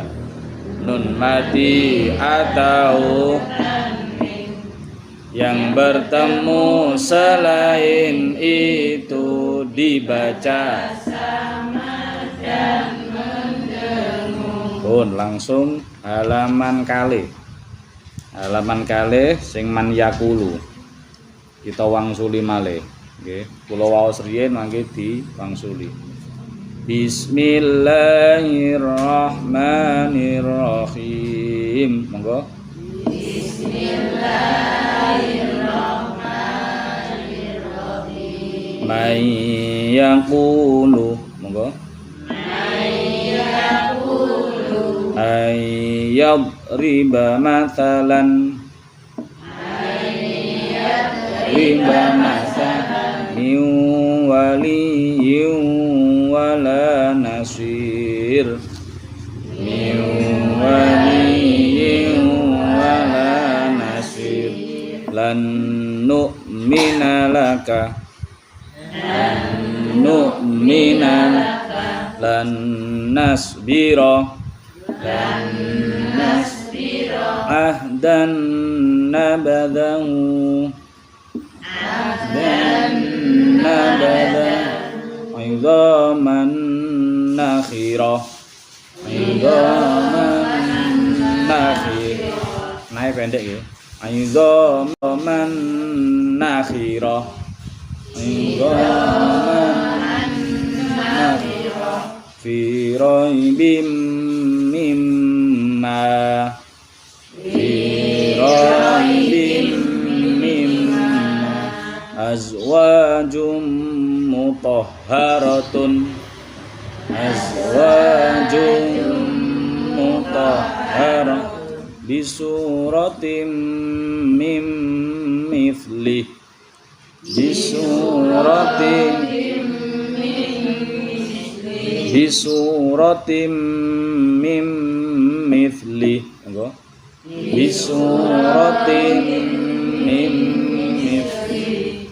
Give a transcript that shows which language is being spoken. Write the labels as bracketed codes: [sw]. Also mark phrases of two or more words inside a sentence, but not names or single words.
[id] Nun mati atau yang bertemu selain itu, dibaca samar dan mendengung. [jv] Pun langsung halaman kalih. Halaman kalih sing [ar] من يقول [jv] kita wangsuli malih nggih. Kula waos riyen mangke diwangsuli. Bismillahirrahmanirrahim. Monggo. [ar] Bismillahirrahmanirrahim. من يقول. Monggo. أن يضرب مثلا، أن يضرب مثلا من ولي ولا نصير، من ولي ولا نصير. لن نؤمن لك، لن نؤمن لك، لن نصبر، dan نصبر عهدا نبذه، عهدا نبذه إذا منا نخرة، إذا منا نخرة. [id] Naik pendek ya. [ar] إذا منا نخرة، إذا منا نخرة. في ريب مما، في ريب مما أزواج مطهرة، أزواج بسورة من مثله بسورة من مثله engko بسورة من مثله.